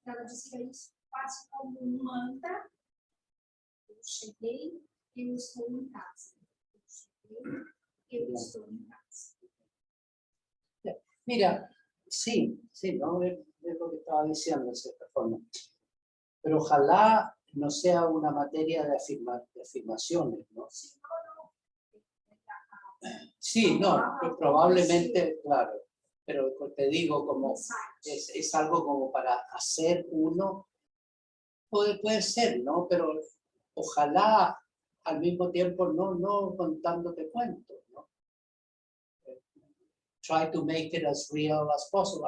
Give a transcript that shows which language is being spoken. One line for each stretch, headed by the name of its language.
Portuguese: Ela disse que é isso quase como um mantra. Eu cheguei, eu estou em casa. Eu cheguei, eu estou em casa.
Spanish: Mira, sí, ¿no? Es lo que estaba diciendo de cierta forma. Pero ojalá no sea una materia de afirmaciones, ¿no? Sí, no, probablemente, claro. Pero te digo, como es algo como para hacer uno, puede ser, ¿no? Pero ojalá al mismo tiempo no contándote cuentos, ¿no?
English: Try to make it as real as possible.